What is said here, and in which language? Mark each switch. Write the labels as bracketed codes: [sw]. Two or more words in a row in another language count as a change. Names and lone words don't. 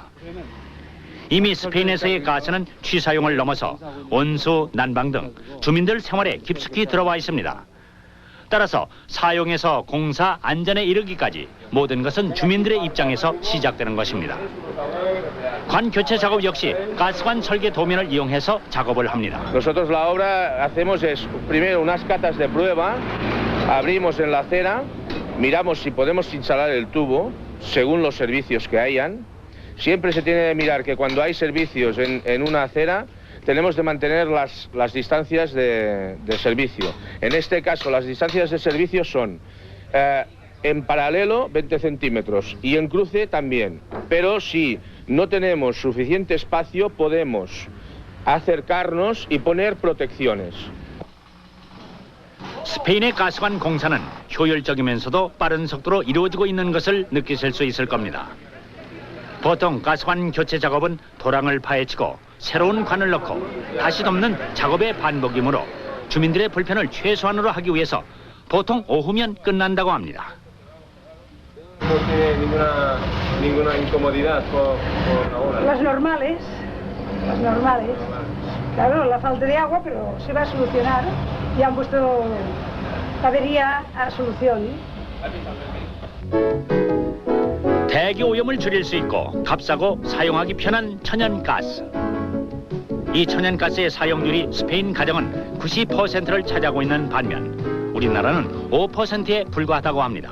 [ko] 이미 스페인에서의 가스는 취사용을 넘어서 온수, 난방 등 주민들 생활에 깊숙이 들어와 있습니다. 따라서 사용에서 공사, 안전에 이르기까지 모든 것은 주민들의 입장에서 시작되는 것입니다. 관 교체 작업 역시 가스관 설계 도면을 이용해서 작업을 합니다. [es] Nosotros la obra hacemos es primero unas catas de prueba, abrimos en la acera, miramos si podemos instalar el tubo según los servicios que hayan. Siempre se tiene que mirar que cuando hay servicios en una acera tenemos de mantener las distancias de servicio. En este caso las distancias de servicio son en paralelo 20 centímetros y en cruce también. Pero si no tenemos suficiente espacio podemos acercarnos y poner protecciones. [ko] 스페인의 가스관 공사는 효율적이면서도 빠른 속도로 이루어지고 있는 것을 느끼실 수 있을 겁니다. 보통 가스관 교체 작업은 도랑을 파헤치고 새로운 관을 넣고 다시 덮는 작업의 반복이므로 주민들의 불편을 최소한으로 하기 위해서 보통 오후면 끝난다고 합니다. [es] No tiene ninguna incomodidad por ahora. Las normales. Claro, la falta de agua, pero se va a solucionar. Ya han puesto avería a solución. [ko] 대기 오염을 줄일 수 있고 값싸고 사용하기 편한 천연가스. 이 천연가스의 사용률이 스페인 가정은 90%를 차지하고 있는 반면 우리나라는 5%에 불과하다고 합니다.